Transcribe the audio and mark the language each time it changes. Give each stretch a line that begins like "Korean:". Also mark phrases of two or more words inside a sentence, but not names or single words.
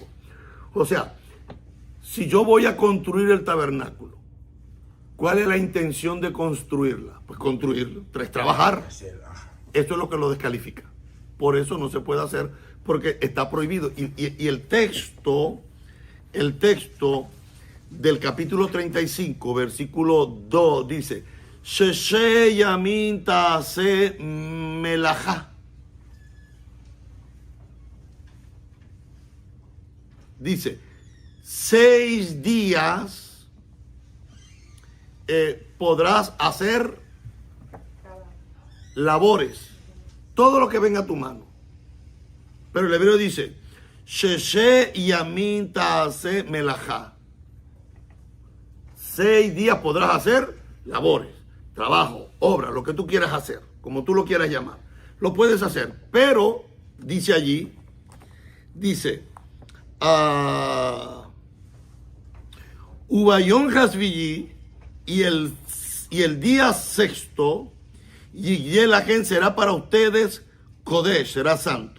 Spanish: O sea, si yo voy a construir el tabernáculo, ¿cuál es la intención de construirla? Pues construirlo, trabajar. Esto es lo que lo descalifica. Por eso no se puede hacer, porque está prohibido. Y el texto del capítulo 35, versículo 2, dice,
Hebrew: ששת ימים תעשה מלאכה.
Spanish: Dice, 6 días podrás hacer labores, todo lo que venga a tu mano. Pero el hebreo dice,
Hebrew: ששת ימים תעשה מלאכה.
Spanish: 6 días podrás hacer labores, trabajo, obra, lo que tú quieras hacer, como tú lo quieras llamar. Lo puedes hacer, pero, dice allí,
Hebrew: וביום השביעי
Spanish: y el día sexto, y el Agen será para ustedes Kodesh, será santo.